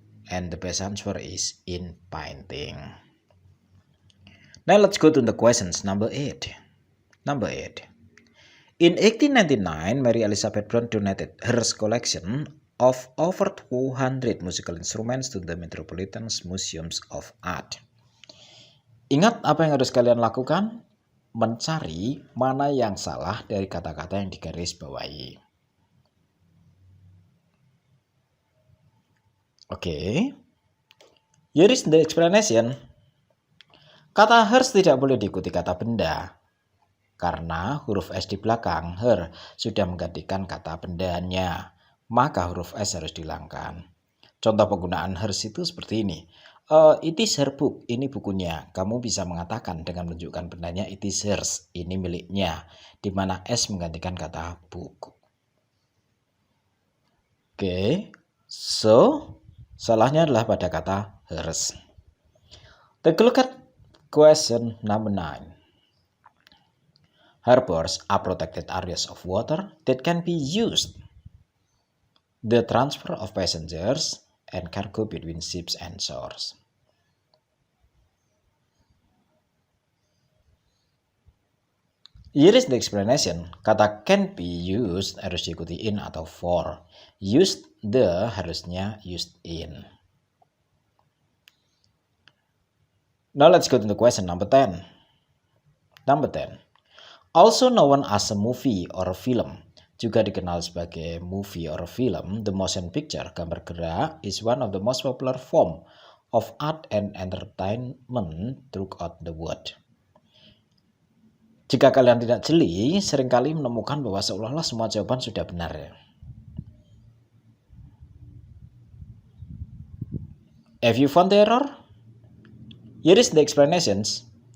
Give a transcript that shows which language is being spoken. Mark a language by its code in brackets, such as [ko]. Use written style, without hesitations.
[en] And the best answer is in painting. Now let's go to the questions. Number 8. Number 8. In 1899, Mary Elizabeth Brown donated her collection of over 200 musical instruments to the Metropolitan Museums of Art. [id] Ingat apa yang harus kalian lakukan? Mencari mana yang salah dari kata-kata yang digaris bawahi. Oke. [en] Here is the explanation. [id] Kata hers tidak boleh diikuti kata benda. Karena huruf S di belakang her sudah menggantikan kata bendanya. Maka huruf S harus dihilangkan. Contoh penggunaan hers itu seperti ini. [en] It is her book. [id] Ini bukunya. Kamu bisa mengatakan dengan menunjukkan bendanya [en] it is hers. [id] Ini miliknya. Di mana S menggantikan kata book. Oke. So, salahnya adalah pada kata hers. [en] Take a look at question number 9. Harbors are protected areas of water that can be used the transfer of passengers and cargo between ships and shores. Here is the explanation. [id] Kata can be used harus diikuti in atau for. Used the harusnya used in. [en] Now let's go to the question number 10. Number 10. Also known as a movie or a film, [id] juga dikenal sebagai [en] movie or film, the motion picture, [id] gambar gerak, [en] is one of the most popular form of art and entertainment throughout the world. [id] Jika kalian tidak jeli, seringkali menemukan bahwa seolah-olah semua jawaban sudah benar ya. [en] Have you found the error? Here is the explanations.